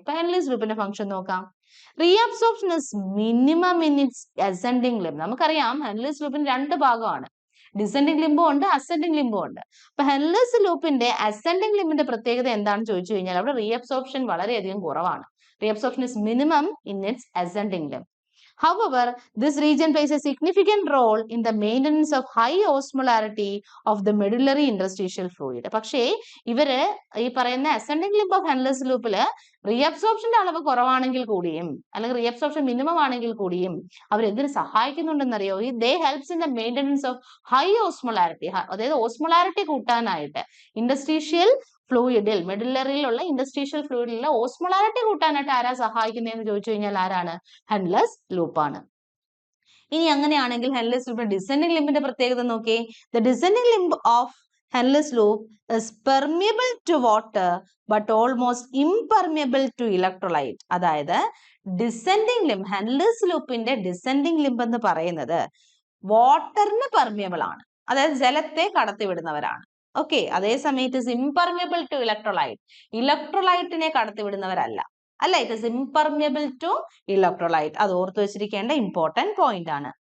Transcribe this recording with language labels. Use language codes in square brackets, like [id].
[ml] അപ്പൊ ഹെൻലിസ് ലൂപ്പിന്റെ ഫംഗ്ഷൻ നോക്കാം. [en] Reabsorption is minimum in its ascending limb. [ml] നമുക്കറിയാം ഹെൻലിസ് ലൂപ്പിന് രണ്ട് ഭാഗമാണ്, ഡിസെൻഡിങ് ലിംബും ഉണ്ട്, അസെൻഡിങ് ലിംബും ഉണ്ട്. അപ്പൊ ഹെൻലിസ് ലൂപ്പിന്റെ അസെൻഡിങ് ലിംബിന്റെ പ്രത്യേകത എന്താണെന്ന് ചോദിച്ചു കഴിഞ്ഞാൽ അവിടെ റീഅബ്സോർപ്ഷൻ വളരെയധികം കുറവാണ്. [en] Reabsorption is minimum in its ascending limb. However, this region plays a significant role in the maintenance of high osmolarity of the medullary interstitial fluid. [ml] പക്ഷേ ഇവര് ഈ പറയുന്ന അസെൻഡിങ് ലിംബ് ഓഫ് ഹെൻലിസ് ലൂപ്പില് റീഅബ്സോർപ്ഷന്റെ അളവ് കുറവാണെങ്കിൽ കൂടിയും, അല്ലെങ്കിൽ റീഅബ്സോർപ്ഷൻ മിനിമം ആണെങ്കിൽ കൂടിയും അവർ എന്തിനു സഹായിക്കുന്നുണ്ടെന്നറിയോ, [en] They helps in the maintenance of high osmolarity. [ml] അതായത് ഓസ്മോളാരിറ്റി കൂട്ടാനായിട്ട് ഇൻഡസ്ട്രീഷ്യൽ ഫ്ലൂയിഡിൽ, മെഡുലറിയിലുള്ള ഇൻഡസ്ട്രീഷ്യൽ ഫ്ലൂയിഡിലുള്ള ഓസ്മോളാരിറ്റി കൂട്ടാനായിട്ട് ആരാ സഹായിക്കുന്നതെന്ന് ചോദിച്ചു കഴിഞ്ഞാൽ ആരാണ്, ഹെൻലിസ് ലൂപ്പാണ്. ഇനി അങ്ങനെയാണെങ്കിൽ ഹെൻലിസ് ലൂപ്പിന്റെ ഡിസെൻഡിങ് ലിംബിന്റെ പ്രത്യേകത നോക്കിയേ. [en] The descending limb of Henle's loop is permeable to water but almost impermeable to electrolyte. [ml] അതായത് ഡിസെൻഡിങ് ലിംബ്, ഹെൻലിസ് ലൂപ്പിന്റെ ഡിസെൻഡിങ് ലിംബ് എന്ന് പറയുന്നത് വാട്ടറിന് പെർമിയബിൾ ആണ്, അതായത് ജലത്തെ കടത്തിവിടുന്നവരാണ്. ഓക്കെ, അതേ സമയത്ത് [en] is impermeable to electrolyte, [ml] ഇലക്ട്രോലൈറ്റിനെ കടത്തിവിടുന്നവരല്ല. അല്ല, [en] It is impermeable to electrolyte. [ml] അത് ഓർത്ത് വെച്ചിരിക്കേണ്ട ഇമ്പോർട്ടന്റ് പോയിന്റ് ആണ്.